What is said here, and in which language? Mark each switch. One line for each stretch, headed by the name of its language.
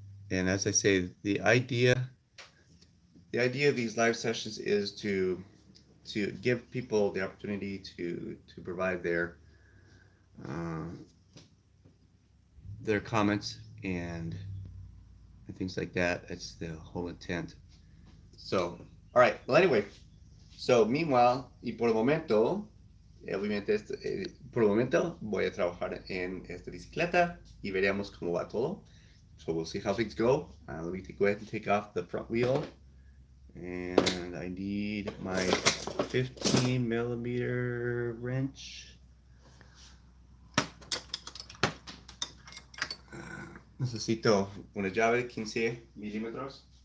English: And as I say, the idea of these live sessions is to give people the opportunity to provide uh, their comments and things like that. That's the whole intent. So, all right. Well, anyway, so meanwhile,
Spanish: y por el momento, obviamente, por el momento voy a trabajar en esta bicicleta y veremos cómo va todo.
English: So we'll see how things go. Let me go ahead and take off the front wheel. And I need my 15 millimeter wrench.
Spanish: Necesito una llave de 15 milímetros.